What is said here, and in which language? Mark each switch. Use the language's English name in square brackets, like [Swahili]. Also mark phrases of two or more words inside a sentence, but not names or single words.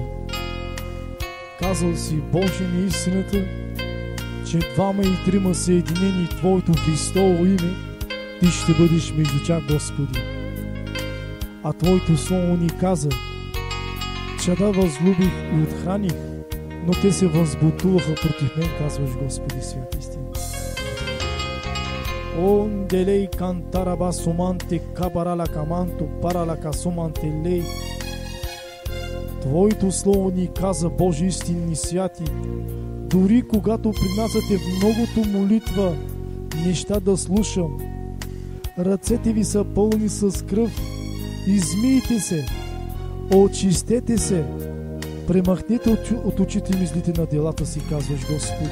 [Bulgarian] Казал си, Боже ми истината, че двама и трима съединени в Твоето Христово име, Ти ще бъдеш между тях, Господи. А Твоето Слово ни каза, чада възлюбих и отхраних, но те се възбутуваха против мен, казваш, Господи, святи истина. Онделей кантараба суманте кабарала каманто парала касуманте лей. Твоето Слово ни каза, Божи истинни святи, дори когато принасяте в многото молитва неща да слушам, ръцете ви са пълни с кръв, измийте се, очистете се, премахнете от очите ми злите на делата си, казваш, Господи.